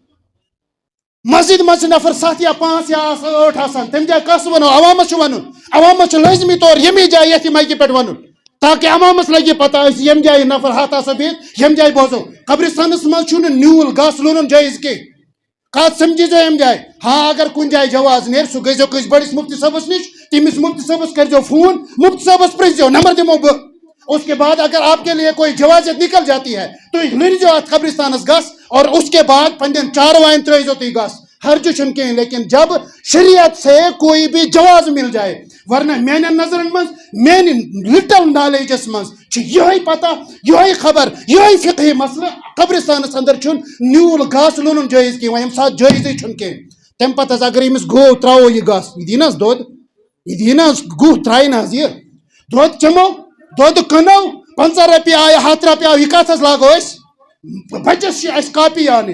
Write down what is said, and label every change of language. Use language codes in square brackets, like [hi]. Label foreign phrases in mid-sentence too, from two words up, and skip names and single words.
[ks] مسجد منٛز چھِ نفر 7 یا 5 یا 8 آسان تمہِ جایہِ کس ونو عوامس چھُ ونُن عوامس چھُ لٲزمی طور ییٚمی جایہِ یتھ یہِ مایکہِ پٮ۪ٹھ ونُن تاکہِ عوامس لگہِ پتہ أسۍ ییٚمہِ جایہِ نفر 7 آسو بِہِتھ ییٚمہِ جایہِ بوزو قبرستانس منٛز چھُنہٕ نیوٗل گاسہٕ لونُن جٲیز کینٛہہ کتھ سمجھیٖزیو ییٚمہِ جایہِ ہاں اگر کُنہِ جایہِ جواز نیرِ سُہ گٔژھۍزیو کٲنٛسہِ بٔڑِس مفتی صٲبس نِش تٔمِس مفتی صٲبس کٔرۍزیو فون مفتی صٲبس پرٛژھزیو نمبر دِمو بہٕ [ur] اس کے بعد اگر آپ کے لیے کوئی جوازت نکل جاتی ہے تو [ks] لٔرزیو اتھ قبرستانس گس [ur] اور اس کے بعد [ks] پننٮ۪ن چاروایَن ترٛٲیزیو تُہۍ گس حرجہِ چھُنہٕ کِہیٖنۍ [ur] لیکن جب شریعت سے کوئی بھی جواز مل جائے ورنہ [ks] میانٮ۪ن نظرن منٛز میانہِ [en] little knowledge [ks] منٛز چھِ یِہوٚے پتہ یِہوٚے خبر یِہوٚے فقہی مسلہٕ قبرستانس اندر چھُنہٕ نیوٗل گاسہٕ لونُن جٲیز کینٛہہ وۄنۍ ییٚمہِ ساتہٕ جٲیزٕے چھُنہٕ کینٛہہ تمہِ پتہٕ حظ اگر أمِس گوٚو ترٛاوو یہِ گاسہٕ یہِ دی نہ حظ دۄد یہِ دی نہ حظ گُہہ ترٛایہِ نہ حظ یہِ دۄد چٮ۪مو دۄد کٕنو 50 رۄپیہِ آیہِ 100 رۄپیہِ آو یہِ کتھ حظ لاگو أسۍ بچس چھِ اَسہِ کاپی انٕنۍ